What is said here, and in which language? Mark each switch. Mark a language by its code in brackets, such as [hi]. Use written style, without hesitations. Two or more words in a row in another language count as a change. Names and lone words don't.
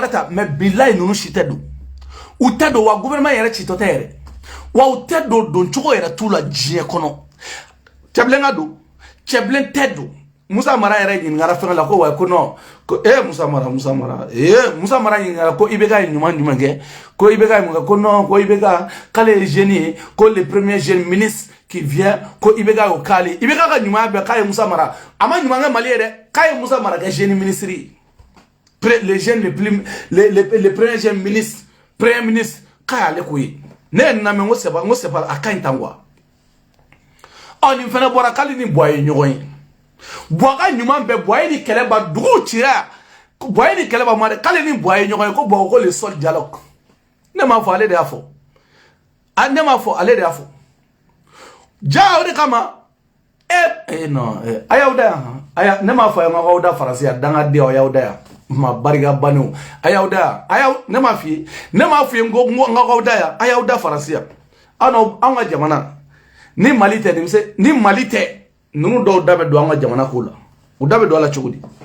[bm] wɛrɛ ta mais billahi nunu si tɛ don u tɛ don wa gouvernement yɛrɛ citɔ tɛ yɛrɛ wa u tɛ don cogo yɛrɛ t'u la diɲɛ kɔnɔ cɛbilen ka don cɛbilen tɛ don Musa Mara yɛrɛ ɲininkara fɛn la ko wa ko non ko Musa Mara Musa Mara ɲininkara ko IBK ye ɲuman kɛ ko IBK ye mun kɛ ko non ko IBK k'ale ye jeune ye ko [fr] le premier jeune ministre qui vient [bm] ko IBK y'o k'ale IBK ka ɲuman bɛɛ k'a ye Musa Mara a ma ɲuman kɛ Mali ye dɛ k'a ye Musa Mara kɛ [fr] jeune ministre [bm] ye [fr] le jeune le premier jeune ministre premier ministre [bm] k'a y'ale ko ye ne yɛrɛ na mɛ n ko [fr] c'est pas [bm] a ka ɲi tan quoi nin fana bɔra k'ale ni Buwa ye ɲɔgɔn ye Buwa ka ɲuman bɛɛ Buwa ye ni kɛlɛ ban duguw cira Buwa ye ni kɛlɛ ban ma dɛ k'ale ni Buwa ye ɲɔgɔn ye ko Buwa ko [fr] le seul dialogue [bm] ne m'a fɔ ale de y'a fɔ ne m'a fɔ ale de y'a fɔ ja o de kama non a y'aw da yan ne m'a fɔ yan k'aw da Faransi yan dangaden a y'aw da yan ma barika baniw a y'aw da yan ne m'a f'i ye n ko k'aw da yan a y'aw da Faransi yan an ka jamana ni Mali tɛ ni Mali tɛ nunu dɔw da bɛ don an ka jamana ko la u da bɛ don a la cogo di